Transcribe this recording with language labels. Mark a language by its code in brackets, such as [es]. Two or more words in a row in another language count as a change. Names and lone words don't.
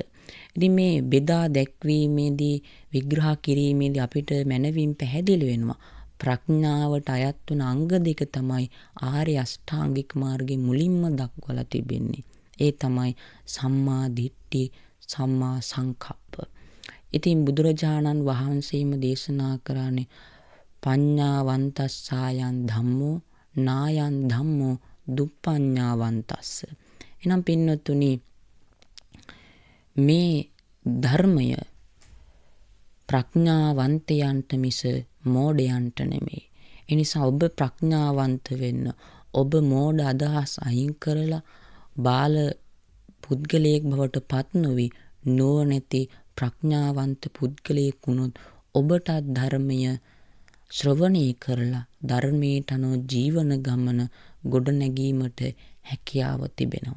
[si] ඉතින් මේ බෙදා දැක්වීමේදී විග්‍රහ කිරීමේදී අපිට මනවින් පැහැදිලි වෙනවා ප්‍රඥාවට අයත් වන අංග 2 තමයි ආර්ය අෂ්ටාංගික මාර්ගයේ මුලින්ම දක්වලා තිබෙන්නේ. ඒ තමයි [pi] සම්මා දිට්ඨි, සම්මා සංකප්ප. [si] ඉතින් බුදුරජාණන් වහන්සේම දේශනා කරන්නේ [pi] පඤ්ඤාවන්තස්සායන් ධම්මෝ නායන් ධම්මෝ දුප්පඤ්ඤාවන්තස්ස. [si] එනම් පින්වතුනි මේ ධර්මය ප්‍රඥාවන්තයන්ට මිස මෝඩයන්ට නෙමෙයි. ඒ නිසා ඔබ ප්‍රඥාවන්ත වෙන්න, ඔබ මෝඩ අදහස් අයින් කරලා බාල පුද්ගලයෙක් බවට පත් නොවි නොනැති ප්‍රඥාවන්ත පුද්ගලයෙක් වුණොත් ඔබට ධර්මය ශ්‍රවණය කරලා ධර්මයට අනුව ජීවන ගමන ගොඩනැගීමට හැකියාව තිබෙනවා.